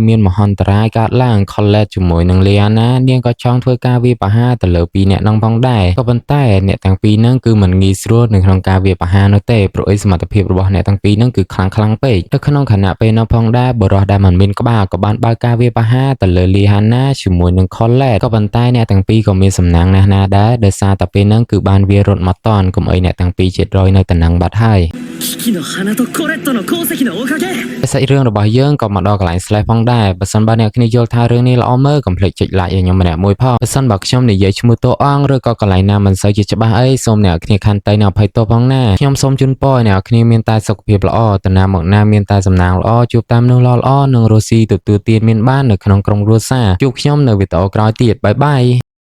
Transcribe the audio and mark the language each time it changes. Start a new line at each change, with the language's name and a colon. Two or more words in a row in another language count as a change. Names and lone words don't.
Khmer: មានមហន្តរាយកើតឡើង Colette ជាមួយនឹង Liana នាងក៏ចង់ធ្វើការវាយប្រហារទៅលើពីរអ្នកហ្នឹងផងដែរក៏ប៉ុន្តែអ្នកទាំងពីរហ្នឹងគឺមិនងាយស្រួលនៅក្នុងការវាយប្រហារនោះទេព្រោះអីសមត្ថភាពរបស់អ្នកទាំងពីរហ្នឹងគឺខ្លាំងពេកនៅក្នុងខណៈពេលនោះផងដែរបុរសដែលមិនមានក្បាលក៏បានបើកការវាយប្រហារទៅលើ Liana ជាមួយនឹង Colette ក៏ប៉ុន្តែអ្នកទាំងពីរក៏មានសំណាងណាស់ណាដែរដោយសារតែពេលហ្នឹងគឺបានវារត់មកតន់កុំអីអ្នកទាំងពីរជាតិរយនៅតំណឹងបាត់ហើយ
Japanese: 危機の花とコレットの功績のおかげ
Khmer: សាច់រឿងរបស់យើងក៏មកដល់កន្លែង slash ផងដែរបើសិនបើអ្នកគ្នាយល់ថារឿងនេះល្អមើលកុំភ្លេចចុច like ឲ្យខ្ញុំម្នាក់មួយផងបើសិនបើខ្ញុំនិយាយឈ្មោះតួអង្គឬក៏កន្លែងណាមិនសូវជាច្បាស់អីសូមអ្នកគ្នាខន្តីនិងអភ័យទោសផងណាខ្ញុំសូមជូនពរឲ្យអ្នកគ្នាមានតែសុខភាពល្អតាណាមកណាមានតែសំណាងល្អជួបតាមមនុស្សល្អៗនិងរស់ស៊ីទទួលទានមានបាននៅក្នុងក្រុមគ្រួសារជួបខ្ញុំនៅវីដេអូក្រោយទៀតបាយបាយ